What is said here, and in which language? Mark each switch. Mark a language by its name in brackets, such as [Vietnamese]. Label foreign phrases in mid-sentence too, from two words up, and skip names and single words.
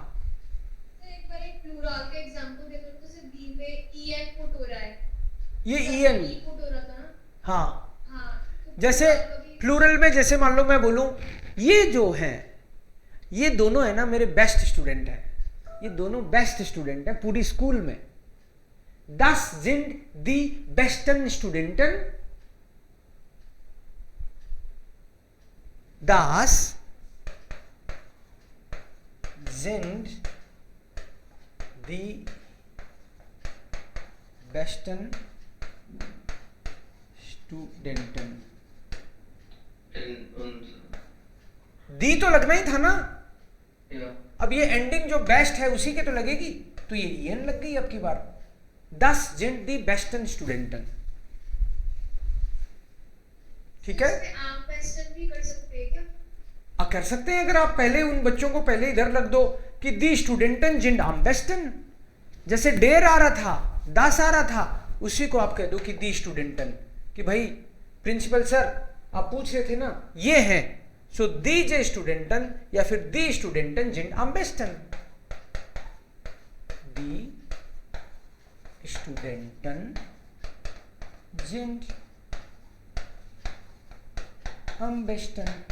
[Hindi] तो एक बार एक प्लूरल का एग्जांपल दे दो, जैसे दी में en पुट हो रहा है, ये ई en, पुट हो रहा था ना। हाँ, हाँ, तो जैसे plural का भी- प्लूरल में, जैसे मान लो मैं बोलूं ये जो हैं, ये दोनों है ना मेरे [English] best student [Hindi] हैं, ये दोनों [English] best student [Hindi] हैं पूरी स्कूल में। [German] Das sind die besten Studenten. Das sind die besten Studenten. [Hindi] दी तो लगना ही था ना। अब ये एंडिंग जो बेस्ट है उसी के तो लगेगी, तो ये ईएन लग गई अब की बार। [German] Das sind die besten Studenten. [Hindi] ठीक है, इसमें आम क्वेश्चन भी कर सकते हैं क्या? कर सकते हैं, अगर आप पहले उन बच्चों को पहले इधर रख दो कि [German] die Studenten sind am besten, [Hindi] जैसे डेर आ रहा था, दास आ रहा था, उसी को आप कह दो कि [German] die Studenten, [Hindi] कि भाई [English] principal sir [Hindi] आप पूछ रहे थे ना ये हैं, सो [German] die je Studenten [Hindi] या फिर [German] die Studenten [Hindi] जिंड आम बेस्टन, [German] die Studenten sind am besten.